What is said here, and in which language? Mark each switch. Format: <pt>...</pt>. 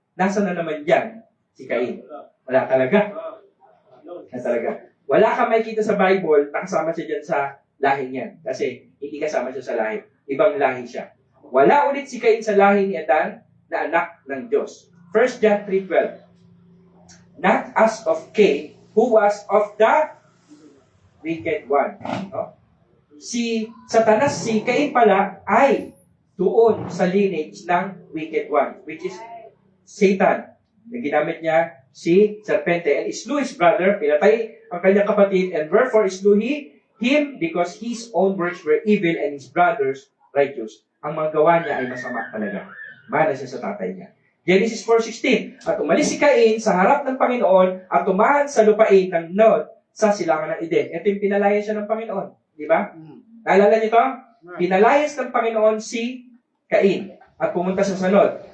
<tl>Nasaan na naman dyan? Si Cain. Wala talaga. Wala talaga. Wala ka makikita sa Bible, nakasama siya dyan sa lahi niyan. Kasi hindi kasama siya sa lahi. Ibang lahi siya. Wala ulit si Cain sa lahi ni Adan na anak ng Diyos.</tl> <en>1 John 3:12. Not as of Cain, who was of the wicked one. No?</en> <tl>Si Satanas, si Cain pala, ay doon sa lineage ng wicked one,</tl> <en>which is Satan.</en> <tl>Na ginamit niya si serpente</tl> <en>and slew his brother,</en> <tl>pinatay ang kanyang kapatid,</tl> <en>and wherefore slew he him because his own works were evil and his brothers righteous.</en> <tl>Ang mga gawa niya ay masama talaga. Mana siya sa tatay niya. Genesis 4:16. At umalis si Cain sa harap ng Panginoon at tumahan sa lupain ng Nod sa silangan ng Eden. Ito yung pinalaya siya ng Panginoon. Di ba? Naalala niyo to? Pinalayas ng Panginoon si Cain at pumunta sa Nod.</tl>